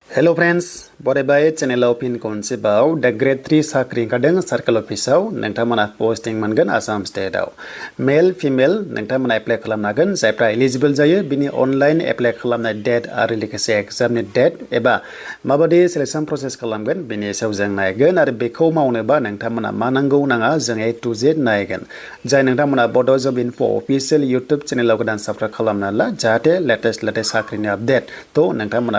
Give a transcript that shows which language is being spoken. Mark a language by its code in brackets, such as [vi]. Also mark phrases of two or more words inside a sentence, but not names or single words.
[en] Hello friends, [brx] Bodo channel pin konse bau the grade 3 sakri kadang [en] circle office [brx] nangtamana posting mangan Assam [en] state male female [brx] nangtamana apply khalamnagan jaipra eligible jayo bini [en] online apply [brx] khalamna date are likase exam ni date eba mabadi [en] selection process [brx] khalamgan bini saujang naigan are beko maune ba nangtamana manango nanga jang [en] A to Z [brx] naigan jai nangtamana Bodo job info official YouTube channel godan subscribe khalamna la jate latest sakri ni update to nangtamana